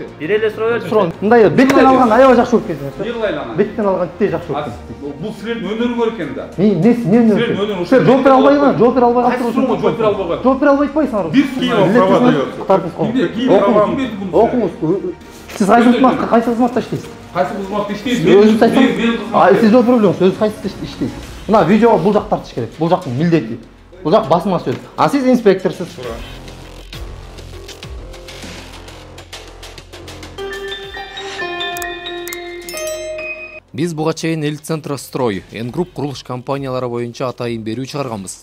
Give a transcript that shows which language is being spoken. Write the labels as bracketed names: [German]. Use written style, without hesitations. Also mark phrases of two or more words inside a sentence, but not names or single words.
[Kyrgyz] Бир эле суроо бердим. Мындай беттен алган аябай жакшы болуп кетти. Беттен алган тээ жакшы болуп кетти. Бул силердин өнөрүңөр экен да. Не? Силер жооп бере албайбы? Жооп бере албай калдыңыз. Жооп бере албай. Жооп бере албай атпайсыңар. Бир права даёт. Окуңуз. [Uzbek] Siz qaysi xizmatda ishlaysizz? Qaysi xizmatda ishlaysiz? O'zingiz aytsangiz. Siz javob berolmaysiz. O'zingiz qaysi ishlaysiz? [Kyrgyz] Mына videoga bul жак тартыш керек. Бул жактын милдети. Бул жак басма сөз. Siz инспекторсыз. Биз буга чейин Эльцентрострой, N-Group курулуш компаниялары боюнча атайын берүү чыгарганбыз.